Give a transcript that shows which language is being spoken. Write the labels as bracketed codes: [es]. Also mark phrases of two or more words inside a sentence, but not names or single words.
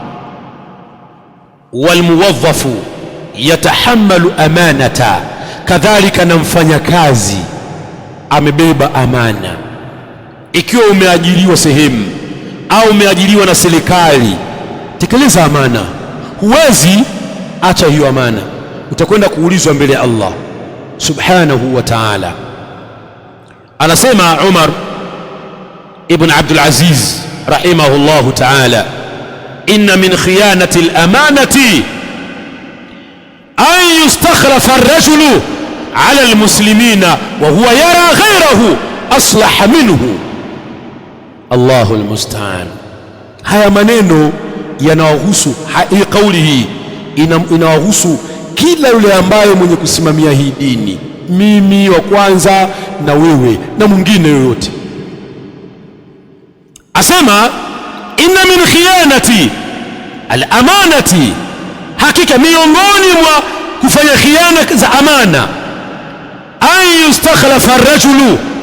[ar] والموظف يتحمل الأمانة, [sw] kadhalika na mfanyakazi amebeba amana. Ikiwa umeajiriwa sehemu au umeajiriwa na serikali, tekeleza amana. Huwezi acha hiyo amana, utakwenda kuulizwa mbele ya Allah [ar] سبحانه وتعالى. [sw] Anasema Umar ibn Abdul Aziz [ar] رحمه الله تعالى إن من خيانة الأمانة أن يستخلف الرجل على المسلمين وهو يرى غيره أصلح منه. الله المستعان. [sw] Haya maneno yanawahusu, hii kauli hii inawahusu kila yule ambaye mwenye kusimamia hii dini, mimi wa kwanza na wewe na mwingine yoyote. Asema [ar] إن من خيانة الأمانة, [sw] hakika miongoni mwa kufanya khiana za amana, [ar] أن يستخلف الرجل,